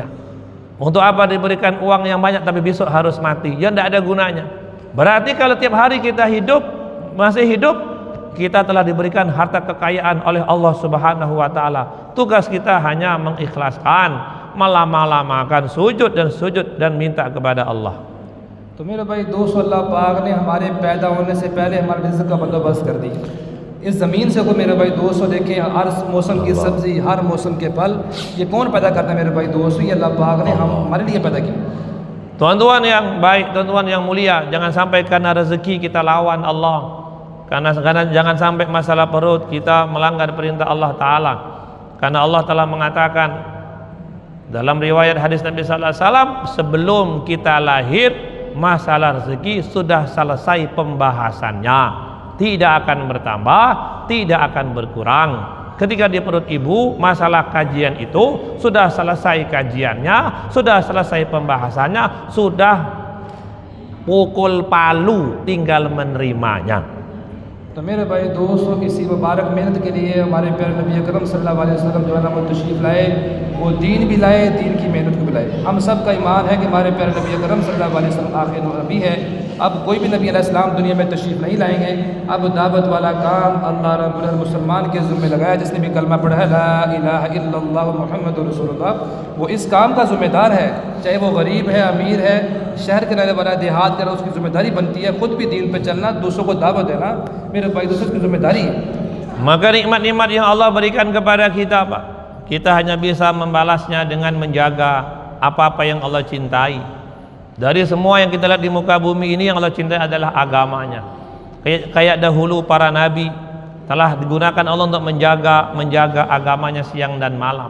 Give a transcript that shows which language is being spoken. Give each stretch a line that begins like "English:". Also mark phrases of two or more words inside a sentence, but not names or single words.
Indonesian: Untuk apa diberikan uang yang banyak tapi besok harus mati? Ya tidak ada gunanya. Berarti kalau tiap hari kita hidup, masih hidup, kita telah diberikan harta kekayaan oleh Allah
Arabic: سبحانه وتعالى.
Indonesian: Tugas kita hanya mengikhlaskan, melama-lamakan sujud dan minta kepada Allah.
Hindi: तो मेरे भाई दोस्तों, अल्लाह पाक ने हमारे पैदा होने से पहले हमारे रिज़्क़ का बंदोबस्त कर दी। इस ज़मीन से को मेरे भाई दोस्तों देखें, हर मौसम की सब्ज़ी, हर मौसम के फल, ये कौन पैदा करता है मेरे भाई दोस्तों? ये अल्लाह पाक ने हमारे लिए पैदा किया।
Indonesian: Tuan-tuan yang baik, tuan-tuan yang mulia, jangan sampai karena rezeki kita lawan Allah. Karena jangan sampai masalah perut kita melanggar perintah Allah Ta'ala. Karena Allah telah mengatakan dalam riwayat hadis Nabi
Arabic: صلى الله عليه وسلم,
Indonesian: sebelum kita lahir masalah rezeki sudah selesai pembahasannya, tidak akan bertambah, tidak akan berkurang. Ketika di perut ibu, masalah kajian itu sudah selesai kajiannya, sudah selesai pembahasannya, sudah pukul palu, tinggal menerimanya.
Hindi: तो मेरे भाई दोस्तों, इसी मुबारक मेहनत के लिए हमारे प्यारे नबी अकरम
Arabic: صلى الله عليه وسلم
Hindi: जो है ना वो तशरीफ़ लाए, वो दीन भी लाए, दीन की मेहनत को भी लाए। हम सब का ईमान है कि हमारे प्यारे नबी अकरम
Arabic: صلى الله عليه وسلم
Hindi: आखिरी नबी है। अब कोई भी नबी अलैहिस्सलाम दुनिया में तशरीफ़ नहीं लाएंगे। अब दावत वाला काम अल्लाह रब्बुल अलमीन मुसलमान के ज़िम्मे लगाया, जिसने भी कलमा पढ़ा है
Arabic: لا إله إلا الله محمد رسول الله,
Hindi: वो इस काम का ज़िम्मेदार है। चाहे वो गरीब है, अमीर है, शहर के रहने वाला, देहात का, उसकी ज़िम्मेदारी बनती है खुद भी दीन पे चलना, दूसरों को दावत देना मेरे भाई दोस्तों की ज़िम्मेदारी है।
Indonesian: Maka nikmat-nikmat yang Allah berikan kepada kita, Pak, kita hanya bisa membalasnya dengan menjaga apa-apa yang Allah cintai. Dari semua yang kita lihat di muka bumi ini, yang Allah cintai adalah agamanya. Kayak dahulu para nabi telah digunakan Allah untuk menjaga agamanya siang dan malam.